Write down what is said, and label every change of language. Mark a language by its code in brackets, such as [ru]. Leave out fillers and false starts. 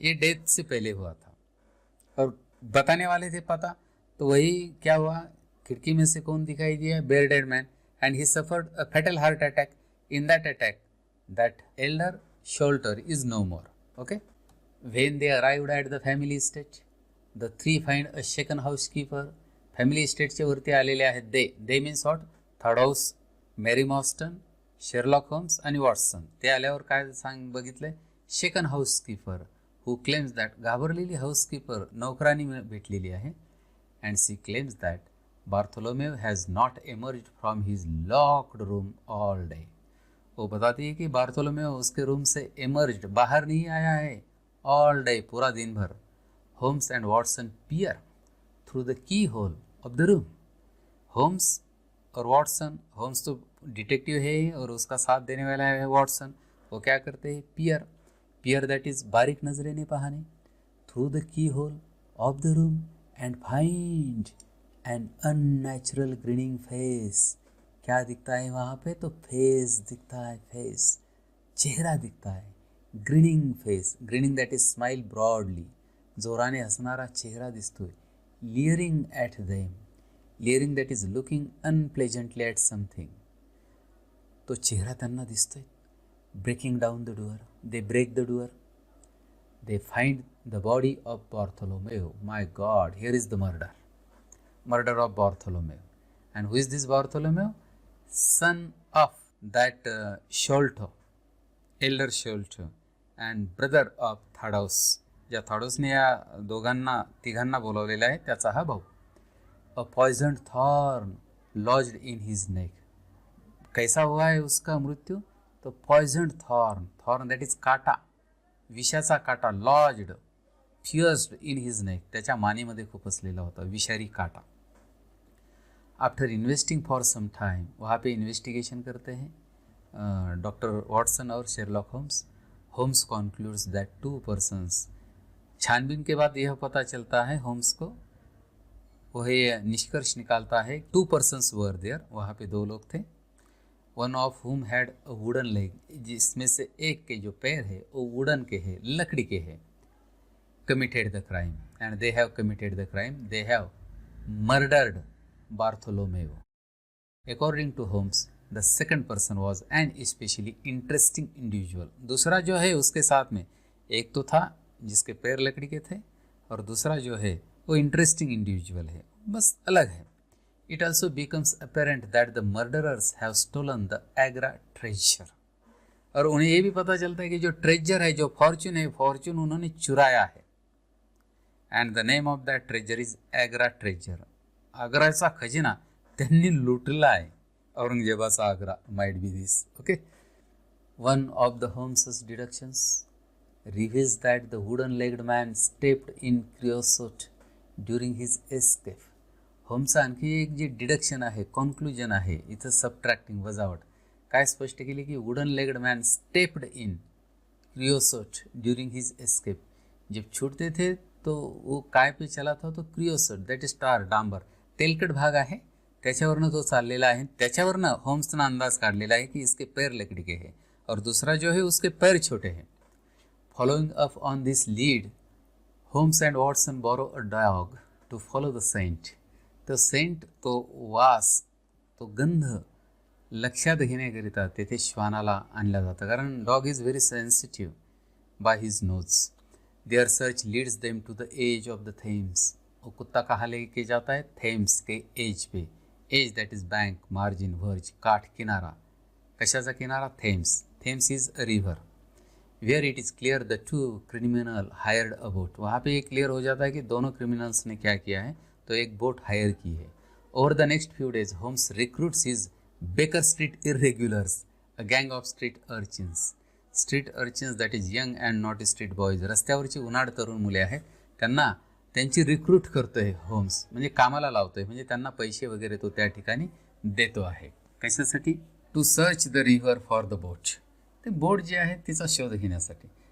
[hi] ये डेथ से पहले हुआ था और बताने वाले थे पता, तो वही क्या हुआ, खिड़की में से कौन दिखाई दिया, bear dead man, [en] and he suffered a fatal heart attack. In that attack, that elder Sholter is no more. Okay. When they arrived at the family estate, the three find a shaken housekeeper. Family estate [mr] चे वरती आलेले आहेत [en] they means what, [mr] थर्डहाऊस, Mary मॉर्स्टन, Sherlock homes आणि Watson. ते आल्यावर काय बघितलंय, [en] shaken housekeeper who claims that, [mr] घाबरलेली housekeeper नौकरानी भेटलेली आहे, [en] And she claims that Bartholomew has not emerged from his locked room all day. [hi] वो बताती है कि बार्थोलोमेव उसके रूम से एमर्ज्ड, बाहर नहीं आया है, [en] all day, [hi] पूरा दिन भर. [en] Holmes and Watson peer through the keyhole of the room. [hi] Holmes और वॉटसन, होम्स तो डिटेक्टिव है और उसका साथ देने वाला है वॉटसन, वो क्या करते हैं, [en] peer that is [mr] बारीक नजरेने पाहणे, [en] Through the keyhole of the room and find an unnatural grinning face. [hi] क्या दिखता है वहाँ पे, तो फेस दिखता है, फेस, चेहरा दिखता है, grinning face, [en] grinning that is smile broadly, [mr] जोराने हसणारा चेहरा दिसतोय. [en] leering at them, leering that is looking unpleasantly at something, [mr] तो चेहरा त्यांना दिसतोय. [en] Breaking down the door, they break the door, they find the body of Bartholomew. My god, here is the murder of Bartholomew. And who is this Bartholomew? Son of that Sholto, elder Sholto, and brother of Thaddeus. [mr] ज्या थॉडोसने या तिघांना बोलवलेला आहे त्याचा हा भाऊ. [en] A poisoned thorn lodged in his neck. [hi] कैसा हुआ है उसका मृत्यू, [mr] तो पॉइजन्ड थॉर्न दैट इज काटा, विषाचा काटा, लॉज्ड, फियर्स्ड इन हिज नेक, त्याच्या मानेमध्ये खुपसलेला होता विषारी काटा. [en] after investing for some time, [hi] वहाँ पे इन्वेस्टिगेशन करते हैं डॉक्टर वॉटसन और Sherlock Holmes कॉन्क्लूड्स that to persons, छानबीन के बाद यह पता चलता है होम्स को, वह निष्कर्ष निकालता है, [en] two persons were there, [hi] वहाँ पे दो लोग थे. [en] one of whom had a wooden leg, [hi] जिसमें से एक के जो पैर है वो वुडन के है, लकड़ी के है. [en] committed the crime, and they have committed the crime, they have murdered Bartholomew. According to Holmes, the second person was an especially interesting individual. [hi] दूसरा जो है उसके साथ में एक तो था जिसके पैर लकड़ी के थे और दूसरा जो है वो इंटरेस्टिंग इंडिविजुअल है, बस अलग है. [en] It also becomes apparent that the murderers have stolen the Agra treasure. [hi] और उन्हें ये भी पता चलता है कि जो ट्रेजर है, जो फॉर्चून है, फॉर्चून उन्होंने चुराया है. [en] And the name of that treasure is Agra treasure. [mr] आग्राचा खजिना त्यांनी लुटला आहे, [en] औरंगजेबाचा Agra, might be this. Okay. One of the Holmes's deductions reveals that the wooden legged man stepped in creosote during his escape. [mr] होम्सचं आणखी एक जे डिडक्शन आहे, कॉन्क्लुजन आहे, इथं सबट्रॅक्टिंग, वजावट, काय स्पष्ट केली की [en] Wooden legged man stepped in creosote during his escape. [hi] जब छूटते थे तो वो काय पे चला था, [mr] तो क्रियोसोट दैट इज टार, डांबर, तेलकट भाग आहे त्याच्यावरनं तो चाललेला आहे. त्याच्यावरनं होम्सनं अंदाज काढलेला आहे की [hi] इसके पैर लकड़ी के है और दूसरा जो है उसके पैर छोटे हैं. [en] Following up on this lead, Holmes and Watson borrow a dog to follow the scent. [mr] तो सेंट, तो वास, तो गंध लक्षात घेण्याकरिता तेथे श्वानाला आणला जातं, [en] कारण dog is very sensitive by his nose. Their search leads them to the edge of the Thames. [hi] वो कुत्ता कहाँ लेके जाता है? थेम्स के एज पे. As that is bank, margin, verge, काठ, किनारा. [mr] कशाचा किनारा? [hi] Thames. [en] Thames is a river. Where it is clear the two criminal hired a boat. [hi] वहाँ पे ये क्लियर हो जाता है कि दोनों क्रिमिनल्स ने क्या किया है, तो एक बोट हायर की है. [en] Over the next few days Holmes recruits his baker street इरेग्युलर्स, a गँग of street urchins. Street urchins that is young and not street boys. [mr] रस्त्यावरची उन्हाळ तरुण मुले आहेत, त्यांना त्यांची रिक्रूट करतो आहे होम्स, म्हणजे कामाला लावतो आहे, म्हणजे त्यांना पैसे वगैरे तो त्या ठिकाणी देतो आहे. कशासाठी? [en] To search the river for the boat. [mr] ते बोट जे आहे तिचा शोध घेण्यासाठी.